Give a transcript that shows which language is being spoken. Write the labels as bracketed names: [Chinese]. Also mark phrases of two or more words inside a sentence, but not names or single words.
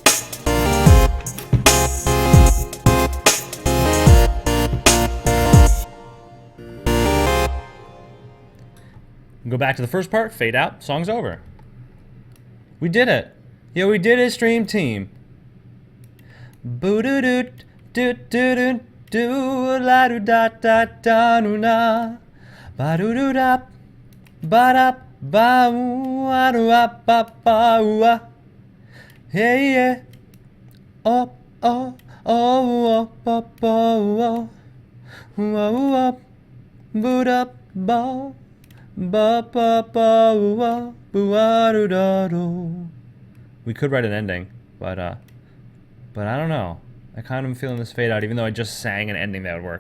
[English] Go back to the first part, fade out, song's over. We did it. Yeah, we did it, stream team. Boo doo doo doo doo doo doo la doo da da da noo na ba doo doo da ba da ba ooh ah doo ah ba ba ooh ah hey yeah oh oh oh oh ba ba oh ooh ah boo da ba ba ba ba ooh ah boo ah doo da doo. We could write an ending, but I don't know. I kind of am feeling this fade out, even though I just sang an ending that would work.